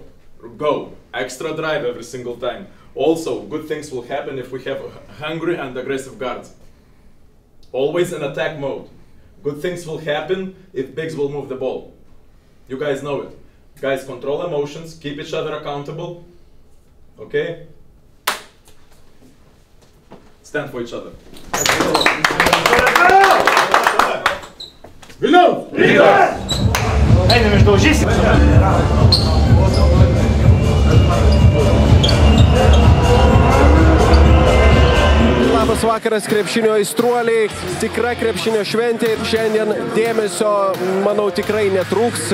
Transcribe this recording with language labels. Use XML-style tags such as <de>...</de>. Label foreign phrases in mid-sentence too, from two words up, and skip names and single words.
<en>Extra drive every single time. Also, good things will happen if we have hungry and aggressive guards. Always in attack mode. Good things will happen if bigs will move the ball. You guys know it. Guys, control emotions, keep each other accountable. Okay? stand for each other.</en> <lt>Vilniaus Rytas! Einam išdaužysim. Labas vakaras, krepšinio aistruoliai, tikra krepšinio šventė ir šiandien dėmesio, manau, tikrai netrūks.</lt>